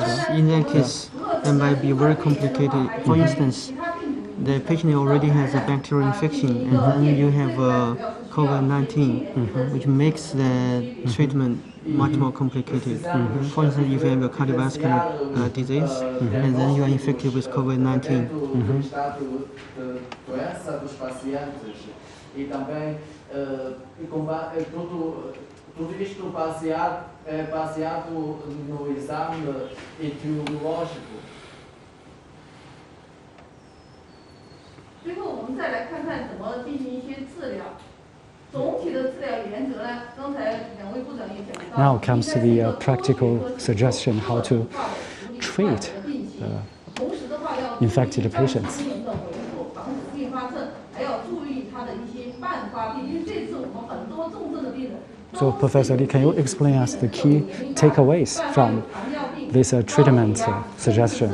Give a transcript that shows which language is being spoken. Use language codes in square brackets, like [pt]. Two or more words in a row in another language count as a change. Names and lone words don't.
[en] Yes, in that case, it might be very complicated. For instance, the patient already has a bacterial infection, and then you have COVID-19, which makes the treatment much more complicated. For instance, if you have a cardiovascular disease, and then you are infected with COVID-19. [pt] Tudo isto baseado no exame etiológico. [zh] 最后，我们再来看看怎么进行一些治疗。总体的治疗原则呢，刚才两位部长也讲到。 [en] Now comes to the practical suggestion how to treat infected patients. So, Professor Li, can you explain us the key takeaways from this treatment suggestion?